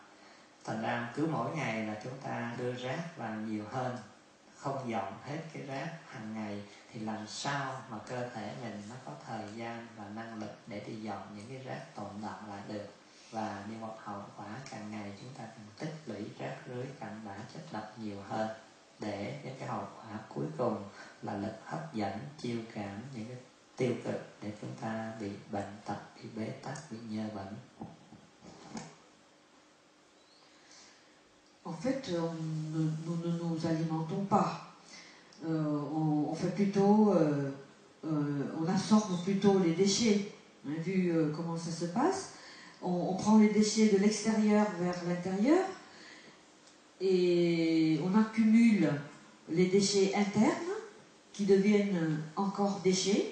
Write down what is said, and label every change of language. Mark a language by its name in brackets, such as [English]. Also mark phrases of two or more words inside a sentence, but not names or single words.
[Vietnamese] Thành ra cứ mỗi ngày là chúng ta đưa rác vào nhiều hơn, không dọn hết cái rác hàng ngày thì làm sao mà cơ thể mình nó có thời gian và năng lực để đi dọn những cái rác tồn đọng lại được. Và như một hậu quả càng ngày chúng ta càng tích lũy rác rưới cặn bã chất độc nhiều hơn, để đến cái hậu quả cuối cùng là lực hấp dẫn, chiêu cảm những cái tiêu cực để chúng ta bị bệnh tật, bị bế tắc, bị nhơ bẩn. [French] En fait, nous ne nous alimentons pas. On fait plutôt, on absorbe plutôt les déchets. On a vu comment ça se passe. On prend les déchets de l'extérieur vers l'intérieur et on accumule les déchets internes qui deviennent encore déchets.